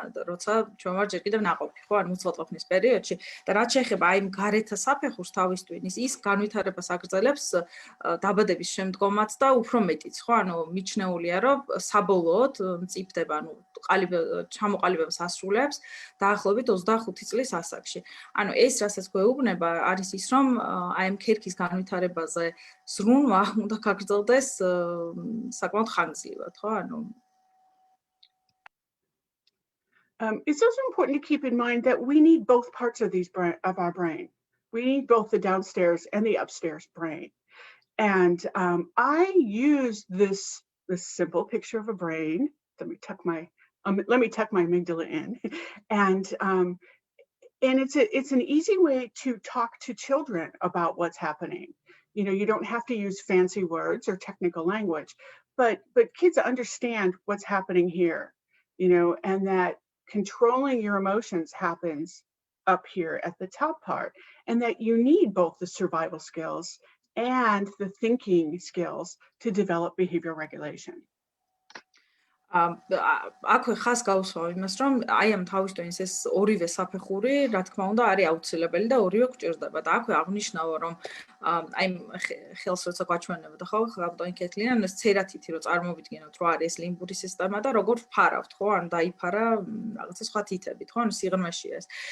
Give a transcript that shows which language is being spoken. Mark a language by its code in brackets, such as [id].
[ka] როცა ჩვენ ვარ ჯერ კიდევ ნაყოფი, ხო, ანუ მუცლადყოფნის პერიოდში და რაც შეეხება აი გარეთა საფეხურს თავისთვის, ის განვითარებას აგრძელებს დაბადების შემდგომაც და უფრო მეტიც, ხო, ანუ მიჩნეულია, რომ საბოლოოდ მწიფდება, ანუ ჩამოყალიბებას ასრულებს დაახლოებით 25 წლის ასაკში. ანუ ეს რასაც გვეუბნება არის ის, რომ აი ამ ქერქის განვითარებაზე ზრუნვა უნდა გაგრძელდეს საკმაოდ ხანგრძლივად, ხო? ანუ [en] It's also important to keep in mind that we need both parts of our brain. We need both the downstairs and the upstairs brain. And I use this simple picture of a brain. Let me tuck my amygdala in, and it's an easy way to talk to children about what's happening. You know, you don't have to use fancy words or technical language, but kids understand what's happening here. You know, and that controlling your emotions happens up here at the top part, and that you need both the survival skills and the thinking skills to develop behavior regulation. [ka] აქვე ხას გავუსვა იმას, რომ აი ამ თავისთავად ეს ორივე საფეხური, რა თქმა უნდა, არის აუცილებელი და ორივე გვჭირდება და აქვე აღნიშნავა, რომ აი ხელს როცა გვაჩვენებდა, ხო, ხალხტონი კეთლიან, ეს ცერათითი რო წარმოვიდგინოთ, რომ არის ლიმბური სისტემა და როგორ ვფარავთ, ხო, ანუ დაიფარა რაღაცა სხვა თითებით, ხო, ანუ სიღრმეში ეს.